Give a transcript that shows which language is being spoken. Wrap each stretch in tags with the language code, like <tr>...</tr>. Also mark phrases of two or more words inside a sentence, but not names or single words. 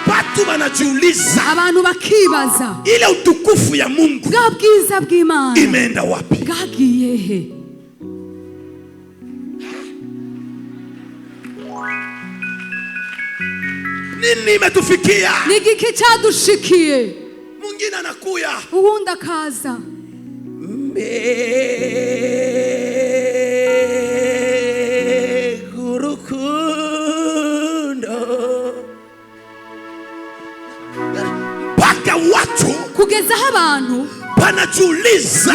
<sw>watu wanajiuliza,</sw> <rn>abantu bakibaza,</rn> <sw>ile utukufu ya Mungu</sw> <rn>bwa bwiza bw'Imana</rn> <sw>imeenda wapi?</sw> <rn>bwagiye he?</rn> <sw>Nini imetufikia?</sw> <rn>Ni igiki cyadushikiye?</rn> <sw>Mwingine anakuya,</sw> <rn>uwundi akaza,</rn> <sw>mpaka watu</sw> <rn>kugeza aho abantu</rn> <sw>banajiuliza,</sw>